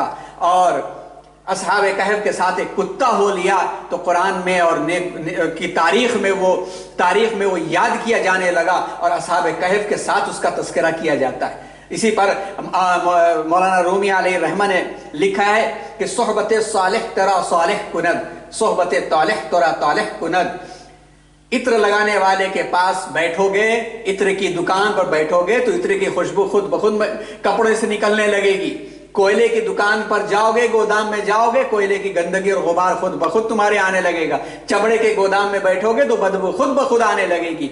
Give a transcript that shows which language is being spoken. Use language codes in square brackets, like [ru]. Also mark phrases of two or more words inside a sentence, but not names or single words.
[ur] اور اصحاب کہف کے ساتھ ایک کتا ہو لیا تو قرآن میں اور کی تاریخ میں وہ یاد کیا جانے لگا، اور اصحاب کہف کے ساتھ اس کا تذکرہ کیا جاتا ہے. اسی پر مولانا رومی [ar] علیہ الرحمہ [ur] نے لکھا ہے کہ [fa] صحبت صالح ترا صالح کند، صحبت طالح ترا طالح کند. [ur] عطر لگانے والے کے پاس بیٹھو گے، عطر کی دکان پر بیٹھو گے تو عطر کی خوشبو خود بخود کپڑے سے نکلنے لگے گی. کوئلے کی دکان پر جاؤ گے، گودام میں جاؤ گے، کوئلے کی گندگی اور غبار خود بخود تمہارے آنے لگے گا. چمڑے کے گودام میں بیٹھو گے تو بدبو خود بخود آنے لگے گی.